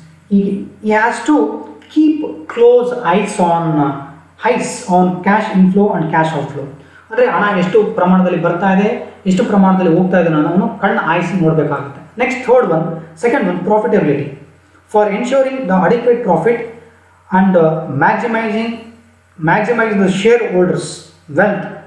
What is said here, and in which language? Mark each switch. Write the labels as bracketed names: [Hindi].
[English] He has to keep close eyes on cash inflow and cash outflow. [Kannada] ಅಂದರೆ ಹಣ ಎಷ್ಟು ಪ್ರಮಾಣದಲ್ಲಿ ಬರ್ತಾ ಇದೆ, ಎಷ್ಟು ಪ್ರಮಾಣದಲ್ಲಿ ಹೋಗ್ತಾ ಇದೆ ಅನ್ನೋದನ್ನು ಕಣ್ಣು ಆಯಿಸಿ ನೋಡಬೇಕಾಗುತ್ತೆ. [English] Next second one profitability. for ensuring the adequate profit and maximizing the shareholders' wealth.